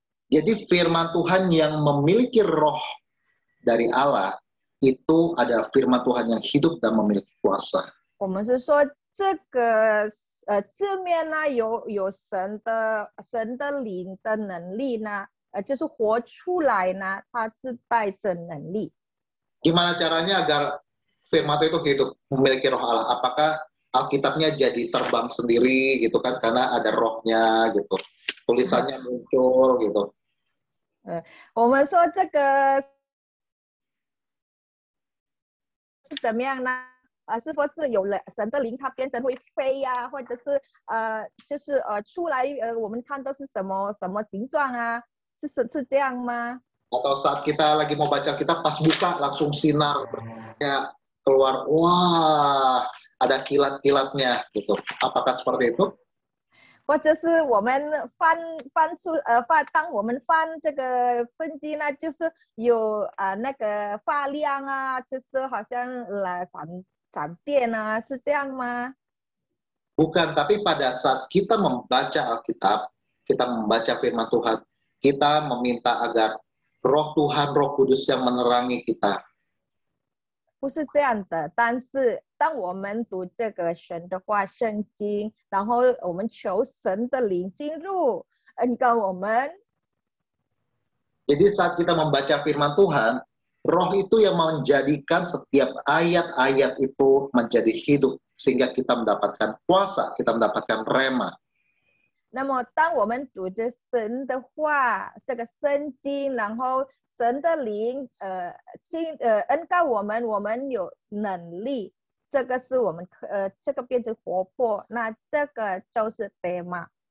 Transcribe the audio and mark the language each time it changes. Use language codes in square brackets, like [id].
[id] Jadi firman Tuhan yang memiliki roh dari Allah itu adalah firman Tuhan yang hidup dan memiliki kuasa. [zh] 我们是说这个字面呢有神的灵的能力呢，就是活出来呢，它是带着能力。 [id] Gimana caranya agar firman itu hidup memiliki roh Allah? Apakah Alkitabnya jadi terbang sendiri gitu kan karena ada rohnya gitu, tulisannya muncul gitu. [zh] 我们说这个是怎么样呢？是否是有了神的灵，它变成会飞呀、或者是就是出来我们看到是什么形状啊？是这样吗？ [id] Atau saat kita lagi mau baca kitab pas buka langsung sinar keluar, wah ada kilat-kilatnya gitu. Apakah seperti itu? [zh] 或者是我们翻出当我们翻这个圣经呢，就是有那个发亮啊，就是好像闪电啊，是这样吗？ [id] Bukan, tapi pada saat kita membaca Alkitab, kita membaca firman Tuhan, kita meminta agar Roh Tuhan, Roh Kudus yang menerangi kita. [zh] 不是这样的，但是当我们读这个神的话圣经，然后我们求神的灵进入跟我们。 [id] Jadi saat kita membaca firman Tuhan, Roh itu yang menjadikan setiap ayat-ayat itu menjadi hidup sehingga kita mendapatkan kuasa, kita mendapatkan rema. [zh] 那么当我们读着神的话，这个圣经，然后神的灵恩告我们，我们有能力，这个是我们这个变成活泼，那这个就是 rema。